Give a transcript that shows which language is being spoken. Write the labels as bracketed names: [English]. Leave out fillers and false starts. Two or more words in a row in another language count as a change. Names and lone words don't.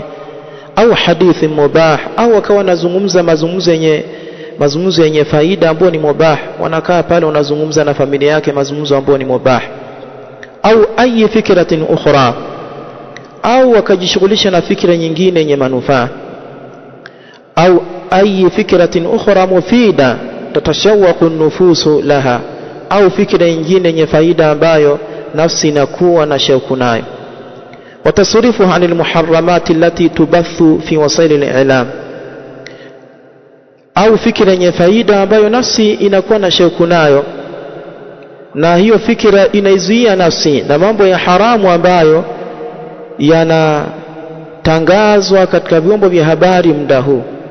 [Swahili] Au hadithi mubah, au akawa anazungumza mazungumzo yenye faida ambayo ni mubah, wanakaa pale wanazungumza na familia yake mazungumzo ambayo ni mubah. Au [Arabic] أي فكرة أخرى, [Swahili] au akajishughulisha na fikra nyingine yenye manufaa. [Arabic] Au أي فكرة أخرى مفيدة تتشوق النفوس لها, [Swahili] au fikra nyingine yenye faida ambayo nafsi inakuwa na shauku nayo. [Arabic] وتصرفها عن المحرمات التي تبث في وسائل الإعلام, [Swahili] au fikra yenye faida ambayo nafsi inakuwa na shauku nayo, na hiyo fikra inaizuia nafsi na mambo ya haramu ambayo yanatangazwa katika vyombo vya habari muda huu.